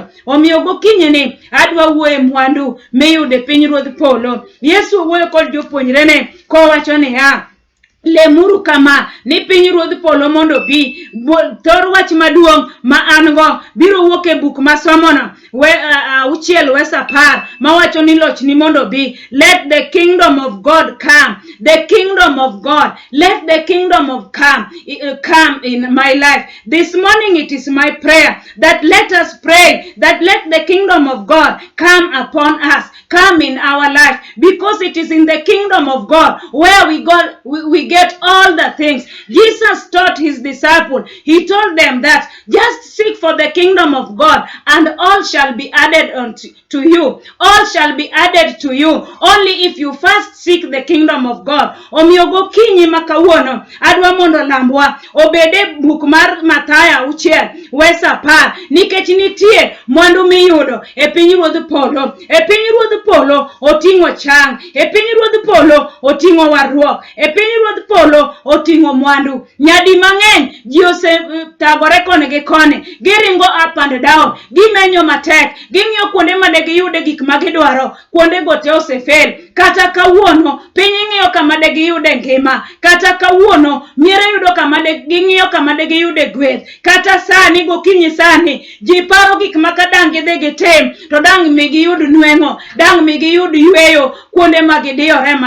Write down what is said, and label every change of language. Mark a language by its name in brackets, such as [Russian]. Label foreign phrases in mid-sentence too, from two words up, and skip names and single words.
[Luo (Kenya and Tanzania)] Omiyo gokinyi ni adwa wuoye mwandu miyude pinyruodh polo. Yesu wuoyo kod jopuonjrene kowacho niya, lemuru kama ni pinyruodh polo mondo bi. Thor wach maduong' ma an go biro wuok e buk masomono 6 wes 10 mawacho ni lochni mondo bi. [English] Let the kingdom of God come. The kingdom of God. Let the kingdom of come in my life. This morning it is my prayer that let us pray that let the kingdom of God come upon us, come in our life, because it is in the kingdom of God where we get all the things. Jesus taught his disciples. He told them that just seek for the kingdom of God and all shall be added unto you. All shall be added to you only if you first seek the kingdom of God. [Luo (Kenya and Tanzania)] Omiyo gokinyi makawuono adwa mondo lambwa obede buk mar Mathayo 6 wes 10, nikech nitie mwandu miyudo e pinyruodh polo. E pinyruodh polo oting'o chang, e pinyruodh polo oting'o warruok, e pinyruodh polo oting'o mwandu. Nyadi mang'eny ji tagore koni gi koni, giringo [English] up and down, [Luo (Kenya and Tanzania)] gimenyo matek, ging'iyo kuonde mane giyude gik magidwaro, kuonde gote osefel. Kata kawuono piny ing'iyo kama de giyude ngima, kata kawuono miere yudo kama de ging'iyo kama de giyude gweth, kata sani gokinyi sani ji paro gik makadang gidhi gitim to dang mi giyud nweng'o, dang mi giyud yweyo kuonde magidiyore matek.